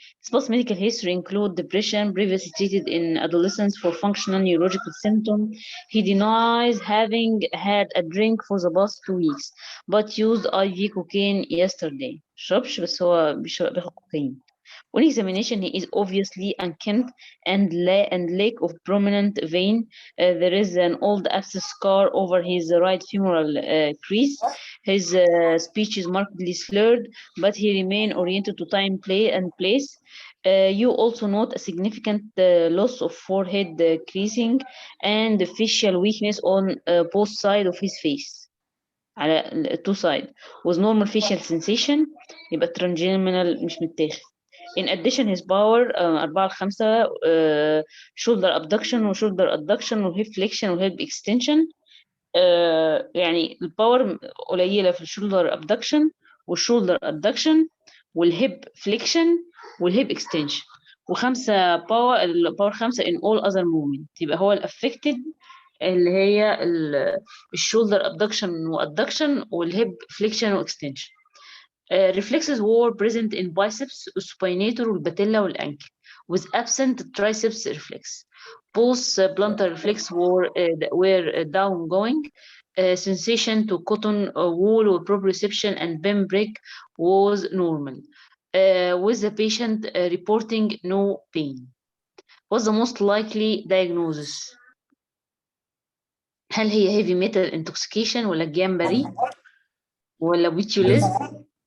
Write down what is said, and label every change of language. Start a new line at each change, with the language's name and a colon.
English: His past medical history include depression, previously treated in adolescence for functional neurological symptoms. He denies having had a drink for the past 2 weeks, but used IV cocaine yesterday.
Arabic: شربش بس هو بياخد cocaine.
English: On examination, he is obviously unkempt and lack of prominent vein. There is an old abscess scar over his right femoral crease. His speech is markedly slurred, but he remains oriented to time, place. You also note a significant loss of forehead creasing and facial weakness on both sides of his face.
Arabic: على
English: two side with normal facial sensation.
Arabic: يبقى trigeminal مش متاخد.
English: In addition, his power 4-5 shoulder abduction و shoulder adduction و hip flexion و hip extension.
Arabic: يعني الباور قليلة في الشولدر abduction والشولدر adduction والهيب flexion والهيب extension و5 الباور 5 in all other movement. يبقى هو affected اللي هي الشولدر abduction وadduction والهيب flexion وextension.
English: Reflexes were present in biceps, supinator, والباتيلا والankle, with absent triceps reflex. Both plantar reflex were downgoing. Sensation to cotton wool or proprioception and bem break was normal, with the patient reporting no pain. What's the most likely diagnosis?
Arabic: هل هي
English: heavy metal intoxication
Arabic: ولا جامبري ولا botulism؟